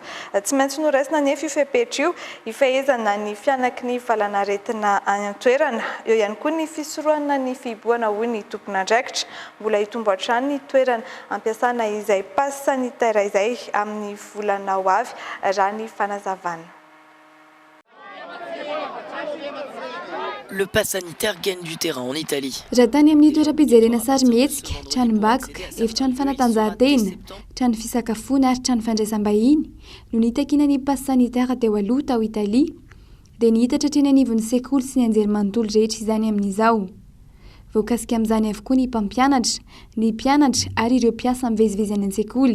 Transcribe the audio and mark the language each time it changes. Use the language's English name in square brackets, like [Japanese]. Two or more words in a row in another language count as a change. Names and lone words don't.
[Malagasy] Tsy maintsy noraisina nefa io fepetra io hifehezana ny fianaky ny valanaretina any an-toerana. Eo ihany koa ny fisorohana ny fiboana hoy ny tompon'andraikitra. Mbola hitombo hatrany ny toerana ampiasana izay [French] passe sanitaire [Malagasy] izay amin'ny volana ho avy raha ny fanazavana. [French] Le pass sanitaire gagne du terrain en Italie. [Malagasy] Raha tany amin'ny toeram-pijerena sary mihetsika, tranom-bakoka, efitrano fanatanjahantena, trano fisakafoana ary trano fandraisam-bahiny no nitakina ny [French] passe sanitaire [Malagasy] teo aloha tao Italia dia nihitatra treny anivon'ny sekoly sy ny anjerimanontolo rehetra izany amin'izao. Voakasika amin'izany avokoa ny mpampianatra, ny mpianatra ary ireo mpiasa mivezivezy any an-tsekoly.